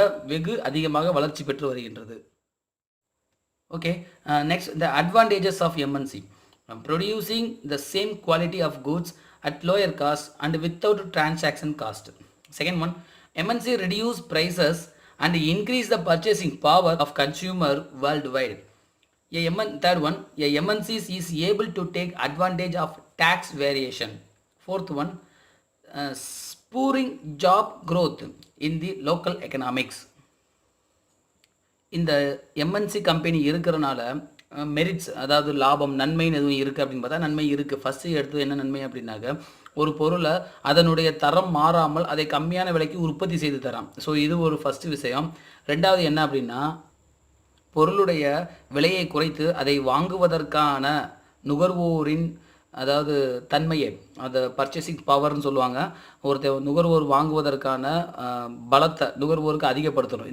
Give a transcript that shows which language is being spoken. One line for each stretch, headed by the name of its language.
Tamil: வெகு அதிகமாக வளர்ச்சி பெற்று வருகின்றது.
English: Okay, next the advantages of MNC. Producing the same quality of goods at lower cost and without transaction cost. Second one, MNC reduce prices and increase the purchasing power of consumer worldwide. Third one, a MNC is able to take advantage of tax variation. Fourth one, spurring job growth in the local economics.
Tamil: இந்த MNC company இருக்கிறனால merits, அதாவது லாபம், நன்மைன்னு எதுவும் இருக்குது அப்படின்னு பார்த்தா நன்மை இருக்குது. ஃபஸ்ட்டு எடுத்து என்ன நன்மை அப்படின்னாக்க, ஒரு பொருளை அதனுடைய தரம் மாறாமல் அதை கம்மியான விலைக்கு உற்பத்தி செய்து தரான். ஸோ இது ஒரு ஃபஸ்ட்டு விஷயம். ரெண்டாவது என்ன அப்படின்னா, பொருளுடைய விலையை குறைத்து அதை வாங்குவதற்கான நுகர்வோரின், அதாவது தன்மையை, அதை பர்ச்சேசிங் பவர்னு சொல்லுவாங்க, ஒருத்தர் நுகர்வோர் வாங்குவதற்கான பலத்தை நுகர்வோருக்கு அதிகப்படுத்தணும்.